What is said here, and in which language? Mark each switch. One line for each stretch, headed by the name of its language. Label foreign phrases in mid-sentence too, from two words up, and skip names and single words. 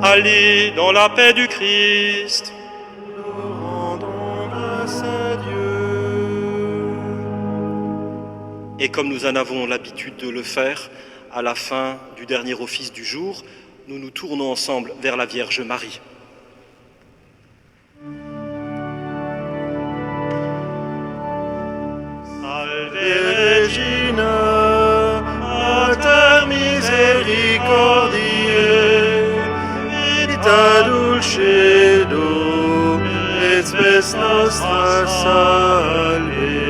French: Allez dans la paix du Christ. Nous rendons grâce à Dieu. Et comme nous en avons l'habitude de le faire, à la fin du dernier office du jour, nous nous tournons ensemble vers la Vierge Marie.
Latin: Salve Regina, Mater misericordiae, vita dulcedo, et spes nostra salve.